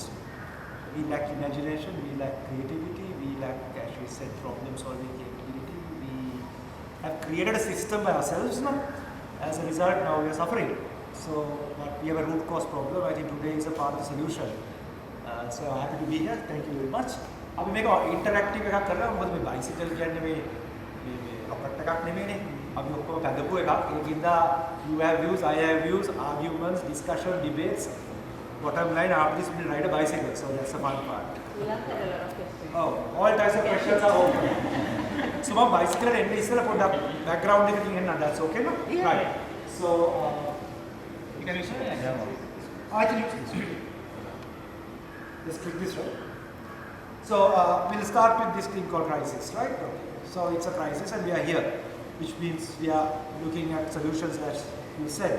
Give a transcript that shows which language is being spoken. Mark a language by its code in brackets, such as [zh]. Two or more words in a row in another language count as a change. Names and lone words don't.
[en] We lack imagination, we lack creativity, we lack, as we said, problem solving capability. We have created a system by ourselves now. As a result, now we are suffering. So but we have a root cause problem. I think today is a part of the solution. So I'm happy to be here. Thank you very much. [si] අපි මේක ඉන්ටරැක්ටිව් එකක් කරනවා. මොකද මේ බයිසිකල් කියන්නේ මේ රොකට් එකක් නෙමෙයිනේ. අපි ඔක්කොම පැදපු එකක්. ඒකින්ද [en] you have views, I have views, arguments, discussion, debates. Bottom line, after this we will ride a bicycle. So that's the fun part. Oh, all types of questions are open. So my bicycle and [si] ඉස්සෙල්ලා පොඩ්ඩක් background එකකින් එන්න. [en] That's okay no? Yeah. Right. So you can use it. I can use this. Just click this, right? So we'll start with this thing called crisis, right? Okay. So it's a crisis and we are here, which means we are looking at solutions as you said.